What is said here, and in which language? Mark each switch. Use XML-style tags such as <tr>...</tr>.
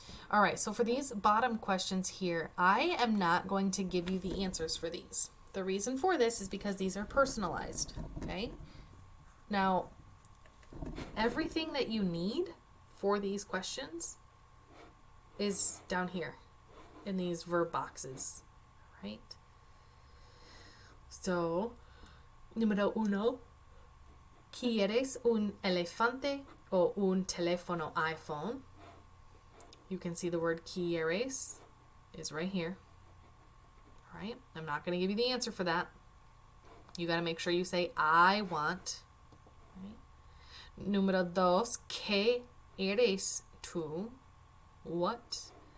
<en>All right, so for these bottom questions here, I am not going to give you the answers for these. The reason for this is because these are personalized, okay? Now, everything that you need for these questions is down here in these verb boxes, right? So,</en> <es>número 1, ¿quieres un elefante o un teléfono iPhone?</es> <en>You can see the word quieres is right here. All right, I'm not going to give you the answer for that. You got to make sure you say I want. Right?</en> <es>Número 2, ¿qué eres tú?</es> <en>What?</en>